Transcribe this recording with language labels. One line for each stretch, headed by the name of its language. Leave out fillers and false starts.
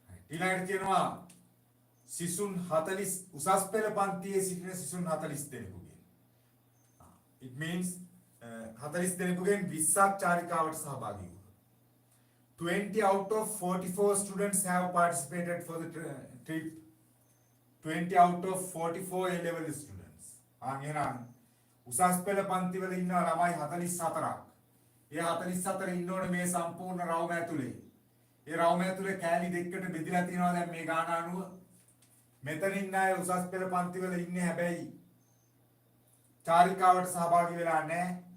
Sinhala: ඊළඟට කියනවා සිසුන් 40 උසස් පෙළ පන්තියේ සිටින සිසුන් 40 දෙනෙකුගෙන්.
English: It means
Sinhala: 40 දෙනෙකුගෙන් 20ක් චාරිකාවට සහභාගී වුණා.
English: 20 out of 44 students have participated for the trip. 20 out of 44 A-level students.
Sinhala: එහෙනම් උසස් පෙළ පන්තිවල ඉන්න ළමයි 44ක්. ඒ 44 ඉන්න ඕනේ මේ සම්පූර්ණ රවුම ඇතුලේ. ඒ රවුම ඇතුලේ කෑලි දෙකකට බෙදලා තියෙනවා දැන් මේ ගාන අනුව. මෙතන ඉන්න අය උසස් පෙළ පන්තිවල ඉන්නේ හැබැයි චාරිකාවට සහභාගී වෙලා නැහැ.